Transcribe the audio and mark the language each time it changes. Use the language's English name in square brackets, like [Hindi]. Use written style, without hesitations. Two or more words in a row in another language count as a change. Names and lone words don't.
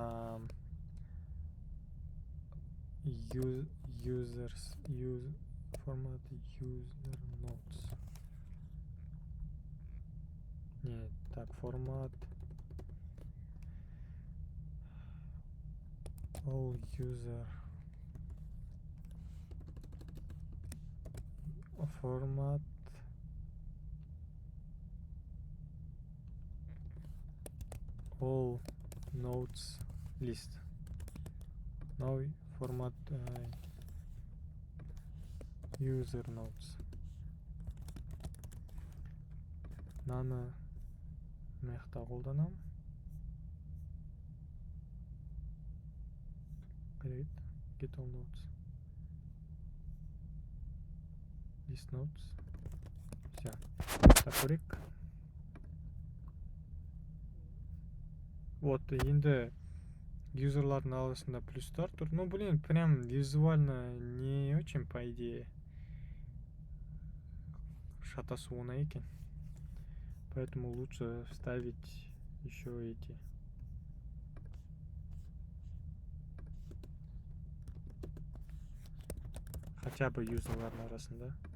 [English] формат user notes. [Russian] Нет, так, [English] формат all user формат all notes list. [Russian] Новый формат [English] user notes. [Kazakh] Наны мыяқта қолданам. [English] Get all notes. List notes. [Kazakh] көрейік. Вот, енді юзерлардың арасында плюстар тұр. [Russian] Ну, блин, прям визуально не очень, по идее. [Kazakh] Шатасуына екен. [Russian] Поэтому лучше вставить еще эти. [Kazakh] Хотя бы юзерлардың арасында.